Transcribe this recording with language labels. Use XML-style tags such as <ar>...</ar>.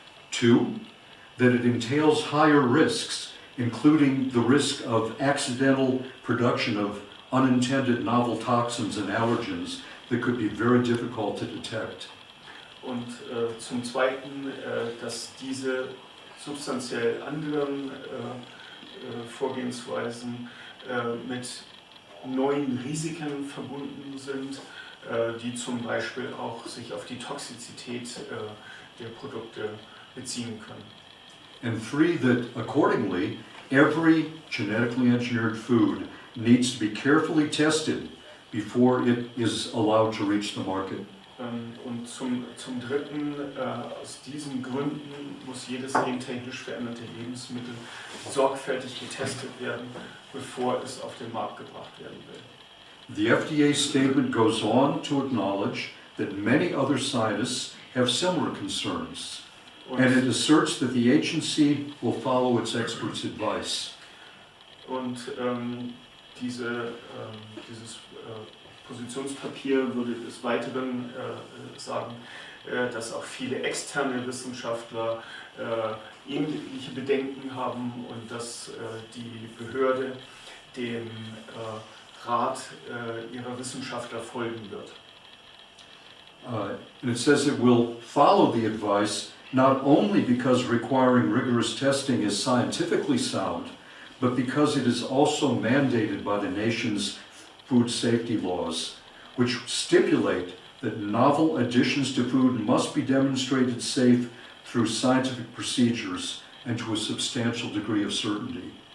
<en>Two, that it entails higher risks, including the risk of accidental production of unintended novel toxins and allergens that could be very difficult to detect.</en> <de>Und zum Zweiten, dass diese substanziell anderen Vorgehensweisen mit neuen Risiken verbunden sind, die zum Beispiel auch sich auf die Toxizität der Produkte beziehen können.</de> <en>And three, that accordingly, every genetically engineered food needs to be carefully tested before it is allowed to reach the market.</en> <de>Und zum Dritten, aus diesen Gründen muss jedes gentechnisch veränderte Lebensmittel sorgfältig getestet werden, bevor es auf den Markt gebracht werden will.</de> <en>The FDA statement goes on to acknowledge that many other scientists have similar concerns, and it asserts that the agency will follow its experts' advice.</en> <de>Und dieses Positionspapier würde des Weiteren sagen, dass auch viele externe Wissenschaftler ähnliche Bedenken haben und dass die Behörde dem Rat ihrer Wissenschaftler folgen wird.</de> <en>And it says it will follow the advice not only because requiring rigorous testing is scientifically sound, but because it is also mandated by the nation's food safety laws, which stipulate that novel additions to food must be demonstrated safe through scientific procedures and to a substantial degree of certainty.</en>